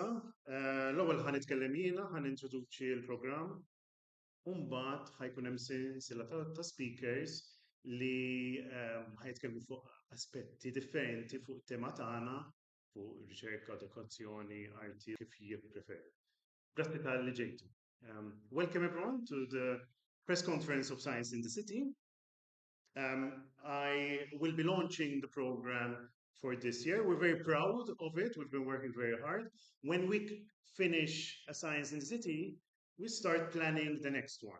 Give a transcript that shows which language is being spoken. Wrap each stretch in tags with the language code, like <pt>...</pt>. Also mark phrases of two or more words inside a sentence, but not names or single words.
<mt>L-ewwel ħan nitkellem jiena, ħan introduċi l-programm. Mbagħad ħajkun hemm silsila ta' speakers li ħajtkellmu fuq aspetti differenti fuq tema tagħna fuq riċerka, edukazzjoni, arti kif jippreferu. Grazzi tal-li ġejtu.</mt> <en>Welcome everyone to the press conference of Science in the City. I will be launching the program for this year. We're very proud of it. We've been working very hard. When we finish a Science in the City, we start planning the next one.</en>